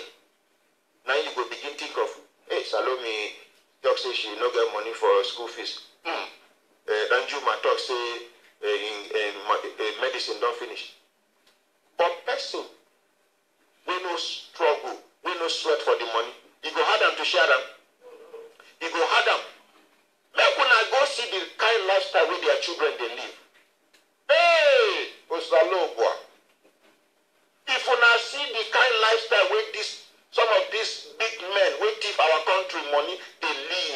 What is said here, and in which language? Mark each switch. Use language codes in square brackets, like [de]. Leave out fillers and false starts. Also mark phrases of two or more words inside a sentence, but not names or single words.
[pcm] Now you go begin think of, hey, Salome talk say she no get money for school fees. Danjuma talk say medicine don't finish. But person, we no struggle, we no sweat for the money. You go hard them to share them. You go hard them. Like when I go see the kind lifestyle with their children they live. Hey, Osalobwa. If you now see the kind lifestyle with this, some of these big men who thief our country money, they live.